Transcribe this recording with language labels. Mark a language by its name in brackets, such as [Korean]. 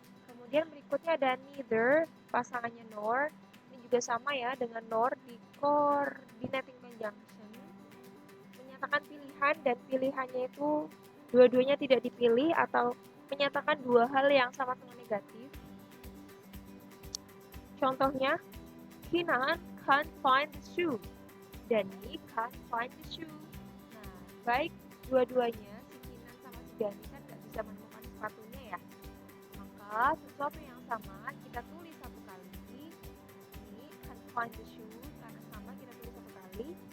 [Indonesian] Kemudian berikutnya ada neither, pasangannya nor. Ini juga sama ya dengan nor di coordinating conjunction. Menyatakan pilihan dan pilihannya itu dua-duanya tidak dipilih atau menyatakan dua hal yang sama-sama negatif. [English] Contohnya, Kinan can't find the shoe. Dani can't find the shoe. [Indonesian] Nah, baik dua-duanya, si Kinan sama si Dani kan nggak bisa menemukan sepatunya ya. Maka sesuatu yang sama kita tulis satu kali. Ini [English] can't find the shoe [Indonesian] karena sama kita tulis satu kali.